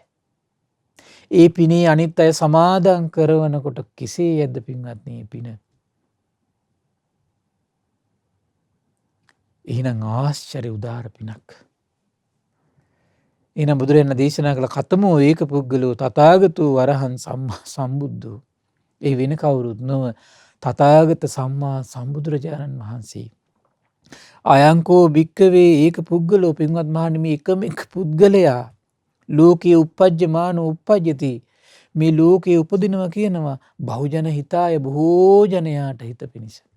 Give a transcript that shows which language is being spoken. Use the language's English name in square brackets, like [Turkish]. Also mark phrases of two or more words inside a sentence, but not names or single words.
[Sinhala] ඒ පිනේ අනිත් අය සමාදන් කරවනකොට කෙසේයක්ද පින්වත්නි පින? එහෙනම් ආශ්චර්ය උදාර පිනක්. එහෙනම් බුදුරජාණන් දේශනා කළ [Pali] කතමෝ ඒක පුද්ගලෝ තථාගතෝ වරහං සම්මා සම්බුද්ධෝ. [Sinhala] ඒ වෙන කවුරුත් නොව තථාගත සම්මා සම්බුදුරජාණන් වහන්සේ. [Pali] අයංකෝ භික්කවේ ඒක පුද්ගලෝ [Sinhala] පින්වත් මහණෙනි මේ එකම එක පුද්ගලයා ලෝකයේ [Pali] උපජ්ජමානෝ උපජ්ජති. [Sinhala] මේ ලෝකයේ උපදිනවා කියනවා [Pali] බහුජන හිතාය [Sinhala] බොහෝ ජනයාට හිත පිණිස.